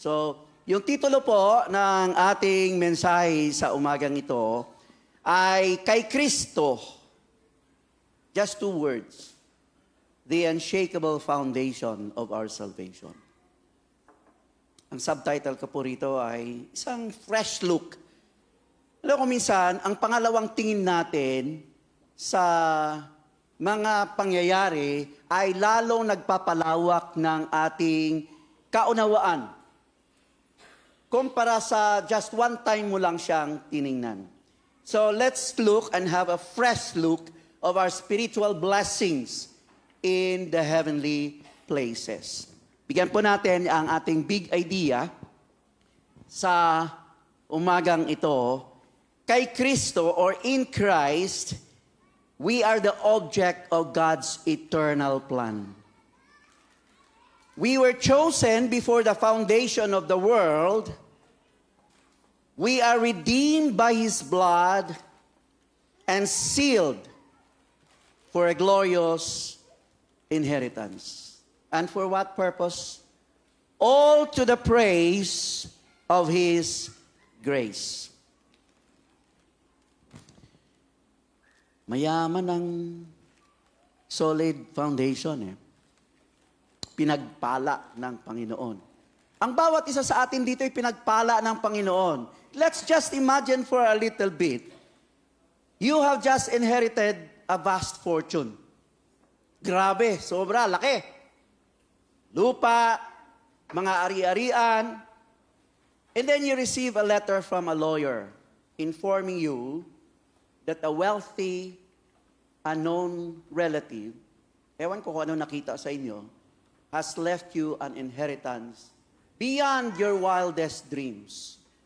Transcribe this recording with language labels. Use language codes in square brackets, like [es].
[tl] So, yung titulo po ng ating mensahe sa umagang ito ay Kay Kristo. [en] Just 2 words. The unshakable foundation of our salvation. [tl] Ang subtitle ko po rito ay isang fresh look. Alam ko minsan, ang pangalawang tingin natin sa mga pangyayari ay lalong nagpapalawak ng ating kaunawaan. Kumpara sa [en] just one time [tl] mo lang siyang tiningnan. [en] So let's look and have a fresh look of our spiritual blessings in the heavenly places. [tl] Bigyan po natin ang ating big idea sa umagang ito. Kay Kristo [en] or in Christ, we are the object of God's eternal plan. We were chosen before the foundation of the world. We are redeemed by His blood and sealed for a glorious inheritance. And for what purpose? All to the praise of His grace. [tl] Mayaman ang solid foundation Pinagpala ng Panginoon. Ang bawat isa sa atin dito ay pinagpala ng Panginoon. [en] Let's just imagine for a little bit. You have just inherited a vast fortune. [tl] Grabe, sobra, laki. Lupa, mga ari-arian. [en] And then you receive a letter from a lawyer informing you that a wealthy, unknown relative, [tl] ewan ko kung ano nakita sa inyo, [en] has left you an inheritance beyond your wildest dreams.